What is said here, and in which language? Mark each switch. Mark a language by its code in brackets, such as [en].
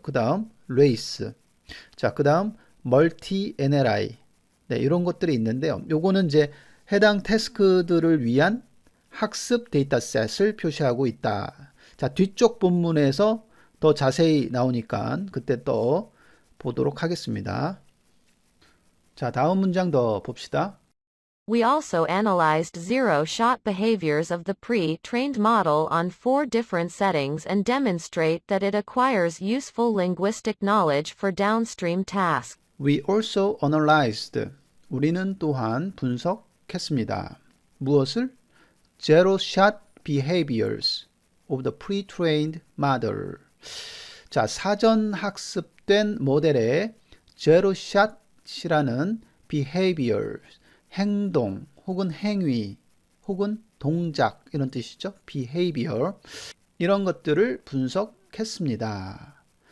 [ko] 그 다음 race, 자, 그 다음 멀티 NLI, 네, 이런 것들이 있는데요. 요거는 이제 해당 태스크들을 위한 학습 데이터셋을 표시하고 있다. 자, 뒤쪽 본문에서 더 자세히 나오니까 그때 또 보도록 하겠습니다. 자, 다음 문장 더 봅시다. [en] We also analyzed zero-shot behaviors of the pre-trained model on 4 different settings and demonstrate that it acquires useful linguistic knowledge for downstream tasks. We also analyzed. [ko] 우리는 또한 분석했습니다. 무엇을? [en] Zero shot behaviors of the pre-trained model. [ko] 자, 사전 학습된 모델의 Zero shot이라는 behavior, 행동 혹은 행위 혹은 동작 이런 뜻이죠. [en] behavior. [ko] 이런 것들을 분석했습니다.